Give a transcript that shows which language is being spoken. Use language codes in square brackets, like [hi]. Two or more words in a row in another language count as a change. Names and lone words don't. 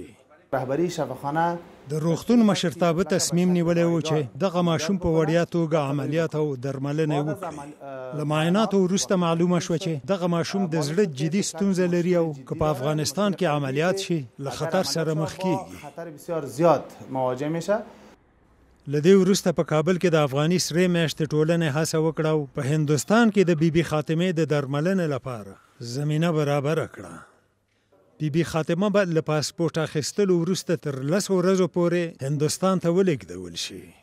[fa] رهبری شفاخانه [ps] د روغتون مشرتابه تصمیم نیولی و چې دغه ماشوم په وړیا توګه عملیات او درملنه وکړي. له معایناتو وروسته معلومه شوه چې دغه ماشوم د زړه جدي ستونزه لري او که په افغانستان کې عملیات شي له خطر سره مخ کیږي. [fa] خطر بسیار زیاد مواجه میشه. [ps] له دې وروسته په کابل کې د افغاني سرې میاشتې ټولنې هڅه وکړه او په هندوستان کې د بیبي خاتمې د درملنې لپاره زمینه برابره کړه. بیبي خاتمه به له پاسپورټ اخیستلو وروسته تر 10 ورځو پورې هندوستان ته ولېږدول شي.